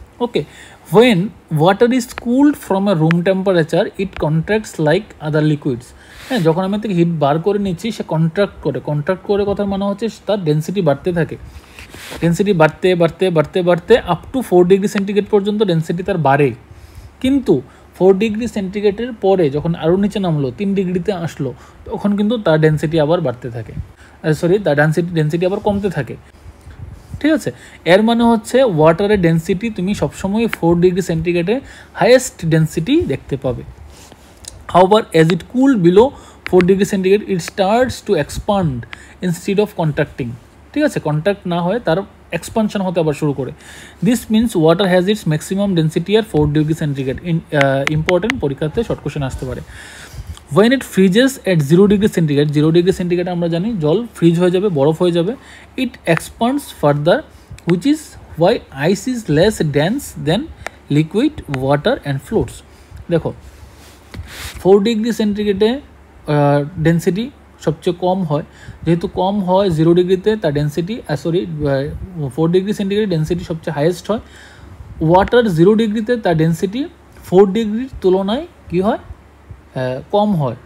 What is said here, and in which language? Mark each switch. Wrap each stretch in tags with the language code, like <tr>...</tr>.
<en>Okay, when water is cooled from a room temperature, it contracts like other liquids.</en> <bn>হ্যাঁ, যখন আমি থেকে hit বার করে নিচ্ছি, সে কন্ট্রাক্ট করে কথার মানে হচ্ছে তার ডেন্সিটি বাড়তে থাকে। ডেন্সিটি বাড়তে আপ টু 4 ডিগ্রি সেন্টিগ্রেড পর্যন্ত ডেন্সিটি তার বাড়ে। কিন্তু 4 ডিগ্রি সেন্টিগ্রেডের পরে যখন আরও নিচে নামলো, 3 ডিগ্রিতে আসলো, তখন কিন্তু তার ডেন্সিটি আবার বাড়তে থাকে, তার ডেন্সিটি আবার কমতে থাকে। ঠিক আছে, এর মানে হচ্ছে ওয়াটারের ডেন্সিটি তুমি সবসময় 4 ডিগ্রি সেন্টিগ্রেডে হাইয়েস্ট ডেন্সিটি দেখতে পাবে।</bn> <en>However as it cooled below 4 degree centigrade, it starts to expand instead of contracting.</en> <bn>ঠিক আছে, কন্ট্যাক্ট না হয়ে তার এক্সপানশন হতে আবার শুরু করে।</bn> <en>This means water has its maximum density আর 4 degree centigrade.</en> <bn>Important, পরীক্ষাতে শর্ট কোশ্চেন আসতে পারে।</bn> <en>When it freezes at 0 degree centigrade,</en> <bn>0 degree centigrade আমরা জানি জল ফ্রিজ হয়ে যাবে, বরফ হয়ে যাবে।</bn> <en>It expands further, which is why ice is less dense than liquid water and floats.</en> <bn>দেখো 4 ডিগ্রি সেন্টিগ্রেডে ডেন্সিটি সবচেয়ে কম হয়, যেহেতু কম হয় 0 ডিগ্রিতে তার ডেন্সিটি 4 ডিগ্রি সেন্টিগ্রেড ডেন্সিটি সবচেয়ে হাইয়েস্ট হয়। ওয়াটার 0 ডিগ্রিতে তার ডেন্সিটি 4 ডিগ্রির তুলনায় কী হয়? কম হয়।</bn>